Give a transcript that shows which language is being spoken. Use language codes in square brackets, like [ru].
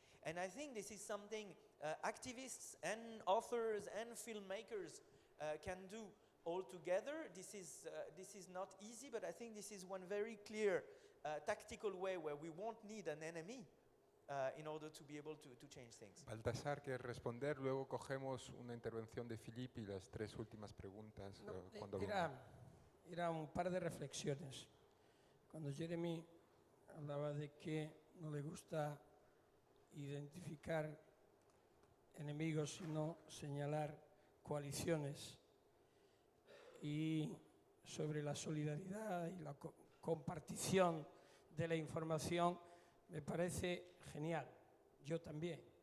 [en] And I think this is something activists and authors and filmmakers can do all together. This is not easy, but I think this is one very clear tactical way where we won't need an enemy in order to be able to change things. [es] Baltasar, ¿quieres responder? Luego cogemos una intervención de Philippe y las tres últimas preguntas. Cuando Era un par de reflexiones. Cuando Jeremy hablaba de que no le gusta identificar enemigos, sino señalar coaliciones, y sobre la solidaridad y la compartición de la información, me parece genial. Yo también.